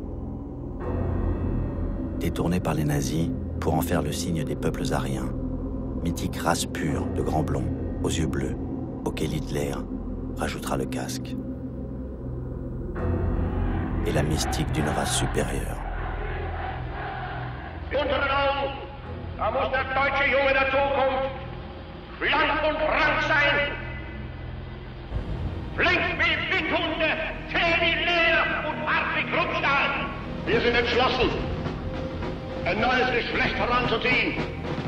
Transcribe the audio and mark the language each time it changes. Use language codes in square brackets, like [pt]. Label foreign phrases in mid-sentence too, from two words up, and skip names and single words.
[fr] Détourné par les nazis pour en faire le signe des peuples aryens, mythique race pure de grands blonds aux yeux bleus, auquel Hitler rajoutera le casque. Et la mystique d'une race supérieure. [de] Untereinander, da muss der deutsche Junge der Zukunft schlank und rank sein. Flink wie Windhunde, zäh wie Leder und hart wie Kruppstahl. Wir sind entschlossen, ein neues Geschlecht heranzuziehen.